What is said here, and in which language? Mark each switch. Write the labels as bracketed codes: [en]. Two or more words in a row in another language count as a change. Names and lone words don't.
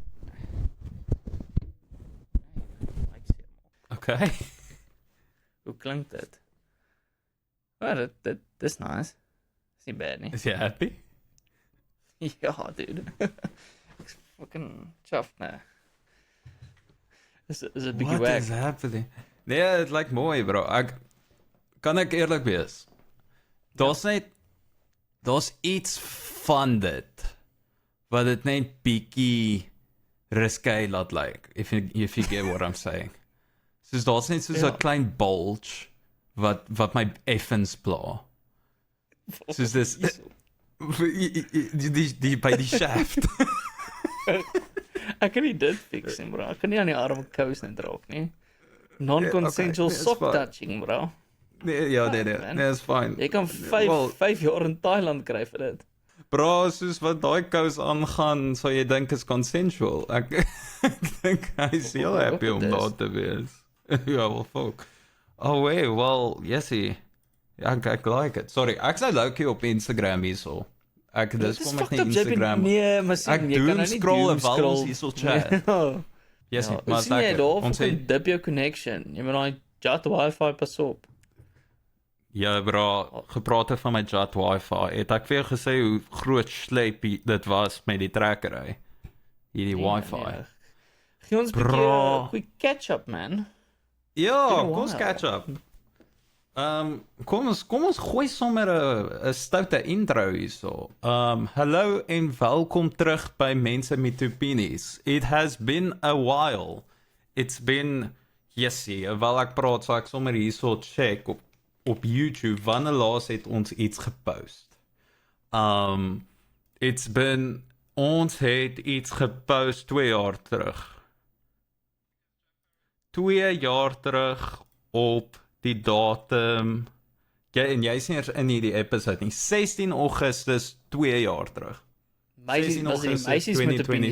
[af] Okay. Hoe klink dit? Maar dit is nice. Is nie bad nie. Is jy happy? Ja, dude. Ek's [en] fucking chuffed [af] nou. Is 'n bietjie [en] What [af] wack. [en] is happening? [af] Nee, dit lyk mooi, bro. Kan ek eerlik wees? Daar's iets van dit wat dit net bietjie risky laat lyk. [en] If you get what I'm saying. [af] Soos daar's net soos 'n klein bulge wat my effens pla. Soos dis die by die shaft. Ek kan nie dit fix nie, bro. Ek kan nie aan die arm kous net raak nie. [en] Non-consensual [af] okay, [en] sock [af] fine. [en] touching, bro. [af] Nee, ja, nee, man. nee, is fine. Jy kan 5 jaar in Thailand kry vir dit. Bro, soos wat daai kous aangaan, sou jy dink is consensual. Ek dink hy is heel Wat happy om dit is. daar te wees. Ja, [en] well, fuck. Oh, wait, well, [af] yesie. Ja, ek [en] like it. [af] Sorry, ek sou low-key op Instagram hierso. Dis kom ek nie Instagram. Nee, maar sien, Ek jy kan doen nou nie scroll doom en val ons hierso chat. Ja. Yesie, Ja, maar sien jy lekker. daar Ons van het dip jou connection. Jy moet daai JAT wifi pas op. ja, bro, gepraat van my JAT wifi. Het ek vir jou gesê hoe groot sleep dit was met die trekkery. Hierdie wifi. Nee. Gee ons 'n Bro. bietjie goeie catch-up, man. Ja, [en] Been a [af] kom ons [en] while. catch up. [af] Kom ons gooi sommer 'n stoute intro hierso. Hallo en welkom terug by Mense met Opinies. [en] It has been a while. It's been [af] yesie, wel ek praat so ek sommer hierso check op YouTube wanneer laas het ons iets gepost. [en] It's been [af] ons het iets gepost 2 jaar terug. 2 jaar terug op die datum. Ja, en jy's nie eers in hierdie episode nie. 16 Augustus 2 jaar terug. Meisies, was die meisies met opinies.